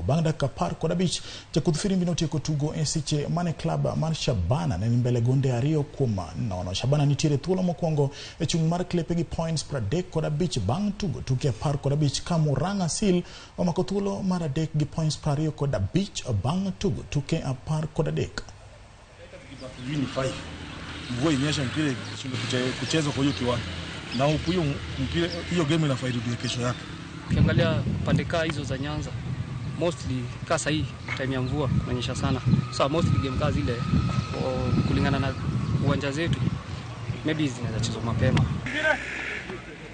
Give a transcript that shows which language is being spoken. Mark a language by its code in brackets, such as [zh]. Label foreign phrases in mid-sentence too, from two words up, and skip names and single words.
[luo] Dakika 15 jakudh firimbi notieko tugo e seche mane club mar Shabana ne mbele gonde 2-0. Shabana nitiere thuolo mokwongo e chung' mar klepe gi points 35 bang' tugo tuke 15 ka Murang'a Seal omako thuolo mar 3 gi points 25 bang' tugo tuke 13. [sw] Mvua inyesha mpira kuchezwa kwa hiyo kiwanja na hiyo game inafaidi kesho yake. Ukiangalia pande kaa hizo za Nyanza mostly kasa hii time ya mvua kunyesha sana, [en] so mostly [sw] game kazi ile kulingana na uwanja zetu maybe zinaweza chezwa mapema.